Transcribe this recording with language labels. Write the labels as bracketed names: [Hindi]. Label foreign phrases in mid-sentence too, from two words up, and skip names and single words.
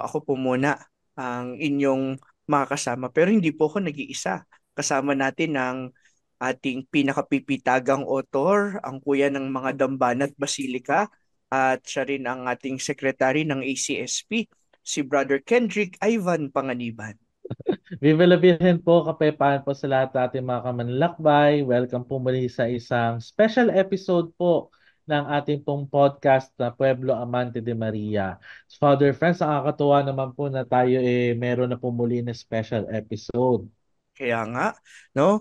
[Filipino] Ako po muna ang inyong makakasama pero hindi po ako nag-iisa. Kasama natin ang ating pinakapipitagang author, ang kuya ng mga Dambana at Basilika, at siya rin ang ating secretary ng ACSP, si Brother Kendrick Ivan Panganiban. [Spanish] Viva la Virgen [Filipino] po, kapayapaan po sa lahat ng ating mga kamanlalakbay. Welcome po muli sa isang [English] special episode [Filipino] po ng ating pong podcast na Pueblo Amante de Maria. [English] Father Friends, [Filipino] nakakatuwa naman po na tayo meron na po muli na [English] special episode. [Filipino] Kaya nga, no?